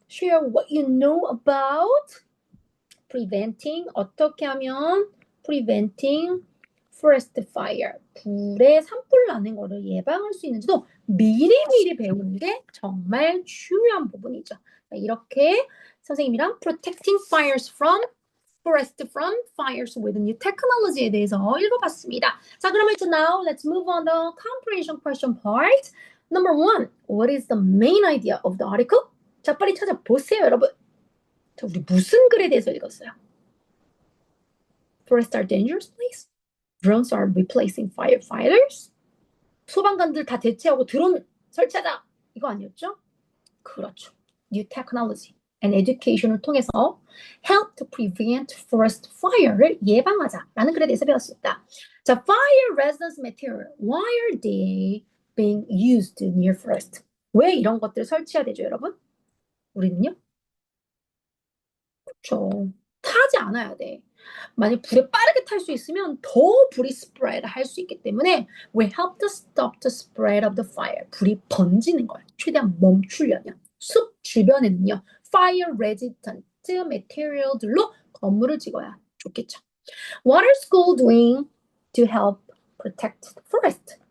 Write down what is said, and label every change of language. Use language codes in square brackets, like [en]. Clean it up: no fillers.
[en] Share what you know about preventing, [ko] 어떻게 하면 [en] preventing forest fire, [ko] 불에 산불 나는 거를 예방할 수 있는지도 미리미리 배우는 게 정말 중요한 부분이죠. 이렇게 선생님이랑 [en] protecting fires from forest from fires with new technology [ko] 에 대해서 읽어봤습니다. 자, 그러면 이제 [en] now let's move on the comprehension question part. Number one, what is the main idea of the article? [ko] 자, 빨리 찾아보세요, 여러분. 자, 우리 무슨 글에 대해서 읽었어요? [en] Forests are dangerous, please. Drones are replacing firefighters. [ko] 소방관들 다 대체하고 드론 설치하자. 이거 아니었죠? 그렇죠. [en] New technology and education을 통해서 help to prevent forest fire [ko] 를 예방하자라는 글에 대해서 배웠습니다. [en] 자, fire resistance material. Why are they being used near forest? [ko] 왜 이런 것들을 설치해야 되죠, 여러분? 우리는요? 그렇죠. 타지 않아야 돼. 만약 불에 빠르게 탈 수 있으면 더 불이 spread 할 수 있기 때문에 [en] we help to stop the spread of the fire. [ko] 불이 번지는 걸 최대한 멈추려면 숲 주변에는요 [en] fire resistant material [ko] 들로 건물을 지어야 좋겠죠. [en] What are schools doing to help protect the forest?